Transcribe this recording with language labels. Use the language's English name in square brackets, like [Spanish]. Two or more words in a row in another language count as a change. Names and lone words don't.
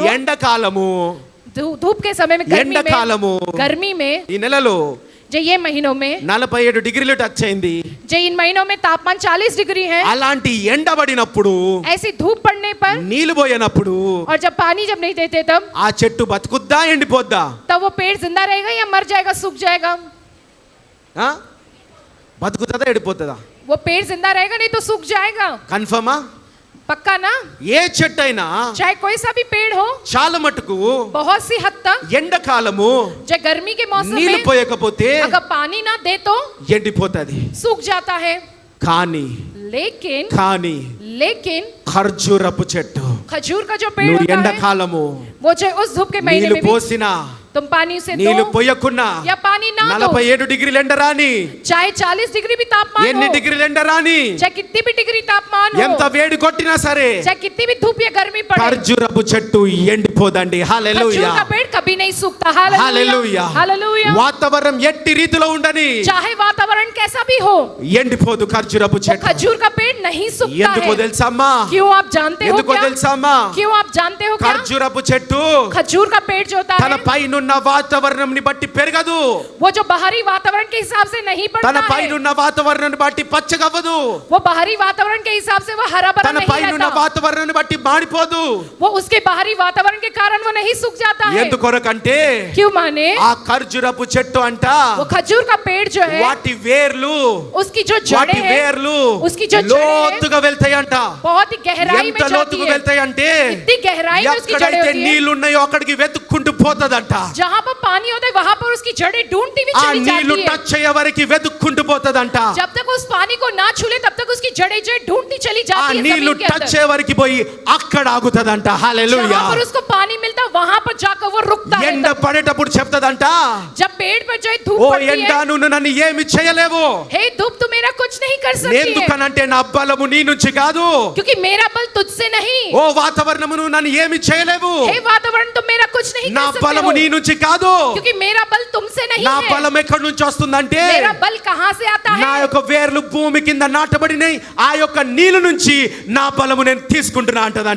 [Telugu] ఎండాకాలము, [Hindi] धूप के समय में, [Telugu] ఎండాకాలము [Hindi] गर्मी में, [Telugu] ఈ నెలలో [Hindi] जो ये महीनों में, [Telugu] 47 డిగ్రీలు టచ్ అయింది. [Hindi] जो इन महीनों में तापमान 40 डिग्री है, [Telugu] అలాంటి ఎండబడినప్పుడు, [Hindi] ऐसी धूप पड़ने पर [Telugu] నీళ్లు పోయినప్పుడు [Hindi] और जब पानी जब नहीं देते तब [Telugu] ఆ చెట్టు బతుకుద్దా ఎండిపోద్దా? [Hindi] वो पेड़ जिंदा रहेगा या मर जाएगा, सूख जाएगा? [Telugu] ఆ? బతుకుతుందా ఎండిపోతుందా? [Hindi] वो पेड़ जिंदा रहेगा, नहीं तो सूख जाएगा. [Telugu] కన్ఫర్మా? [Hindi] पक्का ना? [Telugu] ఏ చెట్టు అయినా [Hindi] चाहे कोई सा भी पेड़ हो, [Telugu] చాలా మటుకు [Hindi] बहुत सी हद तक [Telugu] ఎండాకాలము [Hindi] जो गर्मी के मौसम [Telugu] నీళ్లు [Hindi] में [Telugu] పోయకపోతే [Hindi] अगर पानी ना दे तो [Telugu] ఎండిపోతుంది. [Hindi] सूख जाता है. [Telugu] కానీ [Hindi] लेकिन [Telugu] ఖర్జూరపు చెట్టు [Hindi] खजूर का जो पेड़ [Telugu] నువ్వు [Hindi] होता है, [Telugu] ఎండాకాలము [Hindi] वो जो उस धूप के महीने [Telugu] నీళ్లు [Hindi] में भी [Telugu] పోసినా, [Hindi] तुम पानी से [Telugu] నీళ్లు [Hindi] दो [Telugu] పోయకున్నా, [Hindi] या पानी ना दो, [Telugu] 47 డిగ్రీలు ఎండరాని, [Hindi] चाहे 40 डिग्री भी तापमान [Telugu] ఎన్ని [Hindi] हो, [Telugu] డిగ్రీలు ఎండరాని, [Hindi] चाहे कितनी भी डिग्री तापमान [Telugu] ఎంత [Hindi] हो, [Telugu] వేడి కొట్టినా సరే [Hindi] चाहे कितनी भी धूप या गर्मी पड़े, [Telugu] ఖర్జూరపు చెట్టు ఎండిపోదండి. [Hindi] खजूर [Telugu] హల్లెలూయా, [Hindi] का पेड़ कभी नहीं सूखता. [Telugu] హల్లెలూయా. [Hindi] हालेलुया, हालेलुया. [Telugu] వాతావరణం ఎట్టి రీతిలో ఉండని [Hindi] चाहे वातावरण कैसा भी हो, [Telugu] ఎండిపోదు ఖర్జూరపు [Hindi] वो [Telugu] చెట్టు. [Hindi] खजूर का पेड़ नहीं सूखता [Telugu] ఎందుకో [Hindi] है. [Telugu] తెలుసమ్మా? [Hindi] क्यों आप जानते हो [Telugu] ఎందుకో [Hindi] क्या? [Telugu] తెలుసమ్మా? [Hindi] क्यों आप जानते हो क्या? [Telugu] ఖర్జూరపు చెట్టు [Hindi] खजूर का पेड़ जो होता [Telugu] తన [Hindi] है, [Telugu] పైనున్న వాతావరణంని బట్టి పెరగదు. [Hindi] वो जो बाहरी वातावरण के हिसाब से नहीं [Telugu] తన [Hindi] बढ़ता है, [Telugu] పైనున్న వాతావరణాన్ని బట్టి పచ్చగవ్వదు. [Hindi] वो बाहरी वातावरण के हिसाब से वो हरा भरा [Telugu] తన [Hindi] नहीं [Telugu] పైనున్న [Hindi] रहता. [Telugu] వాతావరణాన్ని బట్టి మాడిపోదు. [Hindi] वो उसके बाहरी वातावरण के कारण वो नहीं सूख जाता है. [Telugu] ఎందుకొరకంటే [Hindi] क्यों माने? [Telugu] ఆ ఖర్జూరపు చెట్టు అంట [Hindi] वो खजूर का पेड़ जो है, [Telugu] వాటి వేర్లు, [Hindi] उसकी जो [Telugu] వాటి [Hindi] जड़ें हैं, [Telugu] వేర్లు [Hindi] उसकी जो जड़ें हैं, [Telugu] లోతుగా వెళ్తాయంట. [Hindi] बहुत ही गहराई में [Telugu] ఎంత [Hindi] जाती [Telugu] లోతుగా [Hindi] है. [Telugu] వెళ్తాయంటే [Hindi] इतनी गहराई में उसकी जड़ें [Telugu] ఎక్కడైతే [Hindi] होती है, [Telugu] నీళ్లు ఉన్నాయో అక్కడికి వెతుక్కుంటూ పోతదంట. [Hindi] जहाँ पर पानी होता है वहां पर उसकी जड़ें ढूंढती हुई [Telugu] ఆ [Hindi] चली [Telugu] నీళ్లు [Hindi] जाती है. [Telugu] టచ్ అయ్యే వరకు వెతుక్కుంటూ పోతదంట. [Hindi] जब तक उस पानी को ना छूले तब तक उसकी जड़ें जो है ढूंढती चली [Telugu] ఆ [Hindi] जाती है [Telugu] నీళ్లు [Hindi] जमीन के [Telugu] టచ్ [Hindi] अंदर. [Telugu] అయ్యే వరకు పోయి అక్కడ ఆగుతదంట. హల్లెలూయా. [Hindi] जहाँ पर उसको पानी मिलता वहां पर जाकर वो रुकता है. [Telugu] ఎండ పడేటప్పుడు చెప్తదంట, [Hindi] जब पेड़ पर जो है धूप [Telugu] ఓ [Hindi] पड़ती [Telugu] ఎండ [Hindi] है, [Telugu] నువ్వు నన్ను ఏమి చేయలేవు. [Hindi] हे धूप तू मेरा कुछ नहीं कर सकती है, [Telugu] ఎందుకనంటే నా బలము నీ నుంచి కాదు. [Hindi] क्योंकि मेरा बल तुझसे नहीं. [Telugu] ఓ వాతావరణము నువ్వు నన్ను ఏమి చేయలేవు. [Hindi] हे वातावरण तुम मेरा कुछ नहीं [Telugu] నా [Hindi] कर सकते [Telugu] బలము నీ [Hindi] हो, [Telugu] నుంచి కాదు. [Hindi] क्योंकि मेरा बल तुमसे नहीं [Telugu] నా [Hindi] है. [Telugu] బలం ఎక్కడి నుంచి వస్తుందంటే [Hindi] मेरा बल कहाँ से आता [Telugu] నా [Hindi] है? [Telugu] యొక్క వేర్లు భూమి కింద నాటబడినాయి, ఆ యొక్క నీళ్ల నుంచి నా బలము నేను తీసుకుంటున్నా అంటదంట.